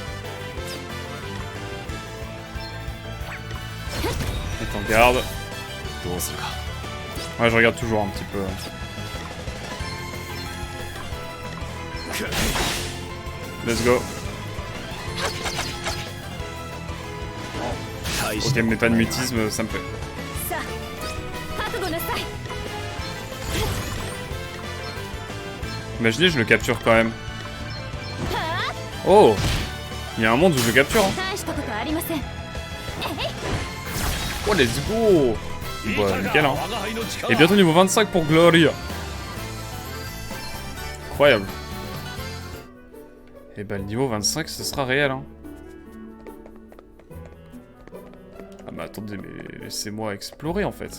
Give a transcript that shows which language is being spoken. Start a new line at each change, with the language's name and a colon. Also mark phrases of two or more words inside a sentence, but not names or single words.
French: Mets en garde.
Japanese: どうするか。
French: Ouais, je regarde toujours un petit peu.
English: Let's go.
French: Ok, mais pas de mutisme, ça me plaît.
Japanese: さあ覚悟なさい。
French: Imaginez, je le capture quand même. Oh! Il y a un monde où je le capture. Hein.
Japanese: 大したことありません。
English: Oh, let's go!
French: Bah, nickel, hein. Et bientôt niveau 25 pour Gloria. Incroyable. Et bah, le niveau 25, ce sera réel, hein. Ah, mais attendez, mais laissez-moi explorer, en fait.